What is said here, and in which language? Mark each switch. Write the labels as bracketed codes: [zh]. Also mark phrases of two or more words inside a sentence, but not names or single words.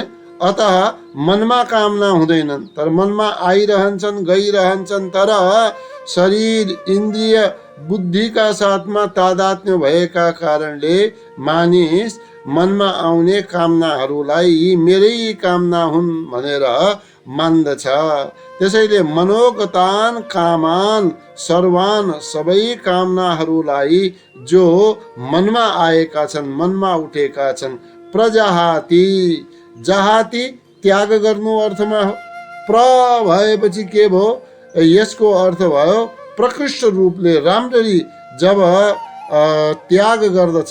[ne] अतः मनमा कामना हुँदैनन्, तर मनमा आइरहन्छन्, गइरहन्छन्। तर शरीर इन्द्रिय बुद्धिका साथमा तादात्म्य भएका कारणले मानिस मनमा आउने कामनाहरूलाई यी मेरै कामना हुन् भनेर मान्दछ। त्यसैले [sa] मनोगतान कामान सर्वान [ne] सबै कामनाहरूलाई जो मनमा आएका छन्, मनमा उठेका छन्, प्रजहाति, जहाति त्याग गर्नु अर्थमा हो। प्र भएपछि के भयो, यसको अर्थ भयो प्रकृष्ट रूपले राम्ररी जब त्याग गर्दछ।